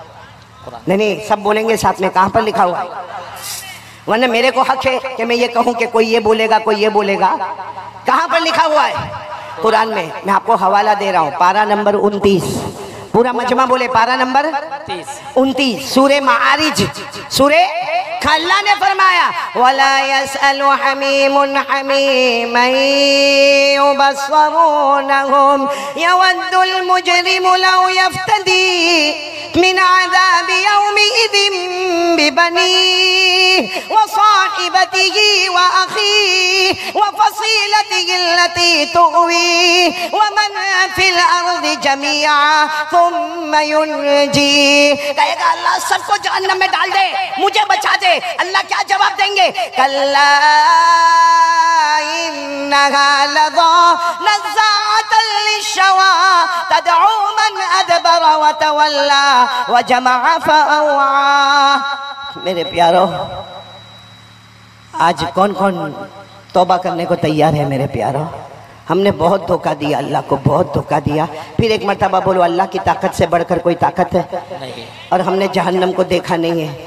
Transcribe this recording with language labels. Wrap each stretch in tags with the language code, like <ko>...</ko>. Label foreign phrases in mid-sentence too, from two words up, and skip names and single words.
<hi>नहीं सब बोलेंगे साथ में, कहाँ पर लिखा हुआ है? वरना मेरे को हक है कि मैं ये कहूँ कि कोई ये बोलेगा कोई ये बोलेगा। कहाँ पर लिखा हुआ है? कुरान में। मैं आपको हवाला दे रहा हूँ, पारा नंबर 29, पूरा मजमा बोले, पारा नंबर 29 सूरे मारिज, सूरे अल्लाह ने फरमाया</hi> <ar>ولا يسأل حميم حميما يبصرونهم يود المجرم لو يفتدي من عذاب يومئذ ببنيه وصاحبته وأخيه وفصيلته التي تؤويه ومن في الأرض جميعا ثم ينجي.</ar> <hi>कहेगा अल्लाह सबको जहन्नम में डाल दे, मुझे बचा दे। अल्लाह क्या जवाब देंगे?</hi> <ar>كلا إنها لظى نزاعة للشوى تدعو من أدبر وتولى وجمع فأوعى.</ar> <hi>मेरे प्यारो, आज कौन कौन तौबा करने को तैयार है? मेरे प्यारो, हमने बहुत धोखा दिया, अल्लाह को बहुत धोखा दिया। फिर एक मर्तबा बोलो, अल्लाह की ताकत से बढ़कर कोई ताकत है नहीं, और हमने जहन्नम को देखा नहीं है।</hi>